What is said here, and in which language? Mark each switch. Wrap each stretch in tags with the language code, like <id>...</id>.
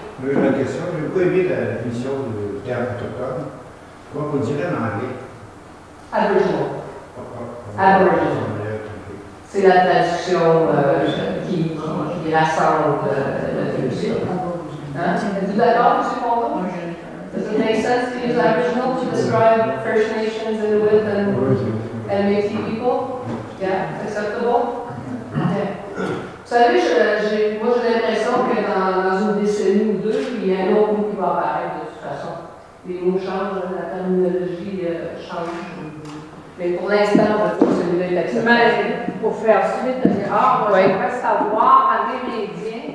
<fr>La question, j'ai beaucoup aimé la définition du terme autochtone. Comment on dirait en anglais?</fr> <en>Aboriginal. Aboriginal.</en> <fr>C'est la traduction qui rassemble la culture. Hein? Êtes-vous d'accord, M. Pondo?</fr> <en>Does it make sense to use Aboriginal to describe First Nations, Inuit, and Métis people? Yeah, acceptable? Okay.</en> <fr>Vous savez, moi j'ai l'impression que dans une décennie ou deux, il y a un autre mot qui va apparaître de toute façon. Les mots changent, la terminologie change. Mais pour l'instant, je trouve que celui-là est acceptable. Mais pour faire suite, moi j'aimerais savoir, amérindien,</fr>